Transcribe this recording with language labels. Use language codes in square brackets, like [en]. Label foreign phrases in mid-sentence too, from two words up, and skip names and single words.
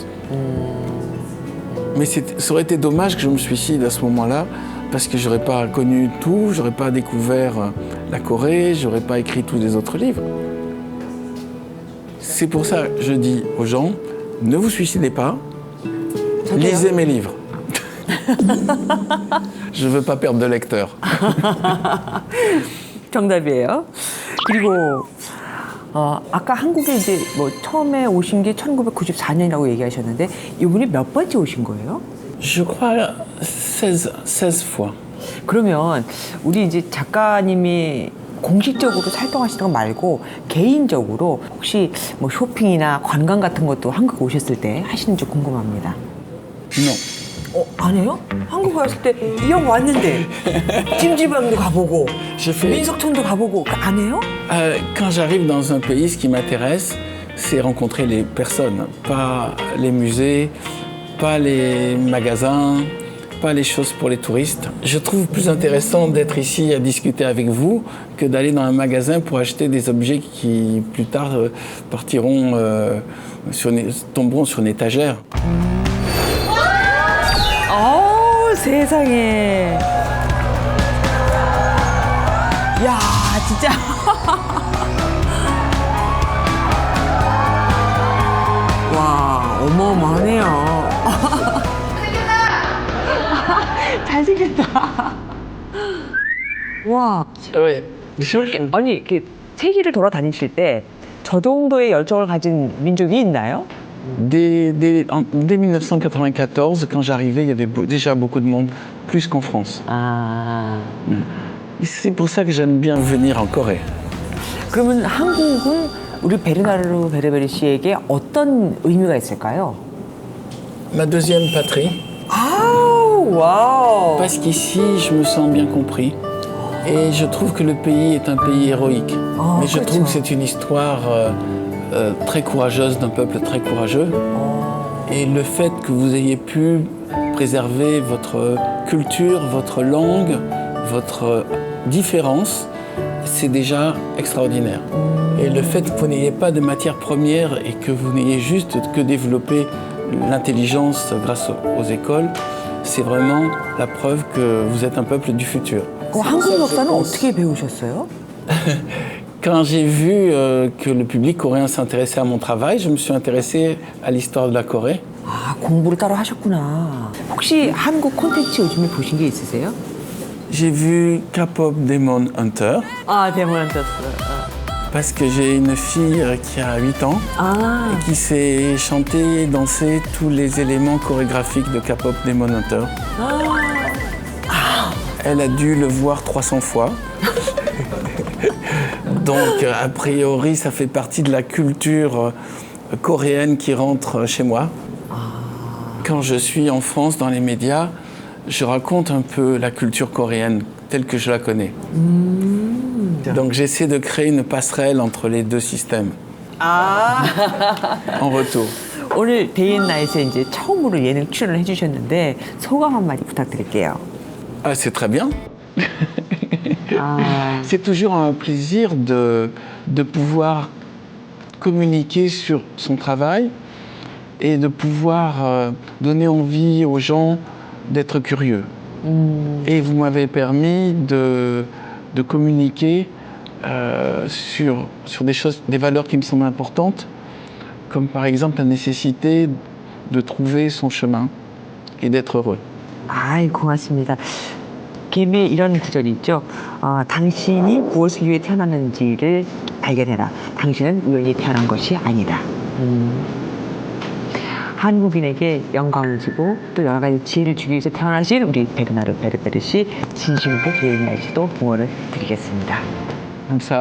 [fr] Mais ça aurait été dommage que je me suicide à ce moment-là parce que j'aurais pas connu tout, j'aurais pas découvert la Corée, j'aurais pas écrit tous les autres livres. C'est pour ça que je dis aux gens, ne vous suicidez pas, lisez mes livres. Je veux pas perdre de lecteurs. [ko] 정답이에요. 그리고 아까 한국에 이제 뭐 처음에 오신 게 1994년이라고 얘기하셨는데 이분이 몇 번째 오신 거예요? [fr] Je crois 16 fois. [ko] 그러면 우리 이제 작가님이 공식적으로 활동하시는 거 말고 개인적으로 혹시 뭐 쇼핑이나 관광 같은 것도 한국 오셨을 때 하시는지 궁금합니다. [fr] Non. [ko] 안 해요? 한국 왔을 때 이 형 왔는데 찜질방도 가보고 민속촌도 가보고 안 해요? [fr] Quand j'arrive dans un pays, ce qui m'intéresse, c'est rencontrer les personnes, pas les musées, pas les magasins, pas les choses pour les touristes. Je trouve plus intéressant d'être ici à discuter avec vous que d'aller dans un magasin pour acheter des objets qui, plus tard, tomberont sur une étagère. [ko] 세상에. 야, 진짜. 와, 어마어마하네요. 잘생겼다. 와. [fr] Oui. [ko] 아니, 이렇게 세계를 돌아다니실 때 저 정도의 열정을 가진 민족이 있나요? [fr] Dès 1994, quand j'arrivais, il y avait déjà beaucoup de monde, plus qu'en France. 아. Et c'est pour ça que j'aime bien venir en Corée. [ko] 그러면 한국은 우리 베르나르 베르베리 씨에게 어떤 의미가 있을까요? [fr] Ma deuxième patrie, 아우, 와우. parce qu'ici, je me sens bien compris. Et je trouve que le pays est un pays héroïque. Mais je trouve que c'est une histoire très courageuse d'un peuple très courageux. Et le fait que vous ayez pu préserver votre culture, votre langue, votre différence, c'est déjà extraordinaire. Et le fait que vous n'ayez pas de matière première et que vous n'ayez juste que développé l'intelligence grâce aux écoles, c'est vraiment la preuve que vous êtes un peuple du futur. [ko] 한국 역사는 어떻게 배우셨어요? [fr] Quand j'ai vu que le public coréen s'intéressait à mon travail, je me suis intéressé à l'histoire de la Corée. [ko] 아, 공부를 따로 하셨구나. 혹시 한국 콘텐츠 요즘에 보신 게 있으세요? [fr] J'ai vu K-pop Demon Hunter [ko] 아, 대문한테스. [fr] parce que j'ai une fille qui a 8 ans 아, et qui sait chanter et danser tous les éléments chorégraphiques de K-pop Demon Hunter. Elle a dû le voir 300 fois. Donc, a priori, ça fait partie de la culture coréenne qui rentre chez moi. Quand je suis en France, dans les médias, je raconte un peu la culture coréenne telle que je la connais. Donc, j'essaie de créer une passerelle entre les deux systèmes. 아. En retour. [ko] 오늘 데이앤나잇에 이제 처음으로 예능 출연을 해주셨는데 소감 한마디 부탁드릴게요. [fr] Ah, c'est très bien. C'est toujours un plaisir de pouvoir communiquer sur son travail et de pouvoir donner envie aux gens d'être curieux. Et vous m'avez permis de communiquer sur des choses, des valeurs qui me semblent importantes, comme par exemple la nécessité de trouver son chemin et d'être heureux. [ko] 아이, 고맙습니다. 개미에 이런 구절이 있죠. 당신이 무엇을 위해 태어났는지를 발견해라. 당신은 우연히 태어난 것이 아니다. 한국인에게 영광을 주고 또 여러 가지 지혜를 주기 위해서 태어나신 우리 베르나르 베르베르 씨 진심으로 개인 날씨도 응원을 드리겠습니다.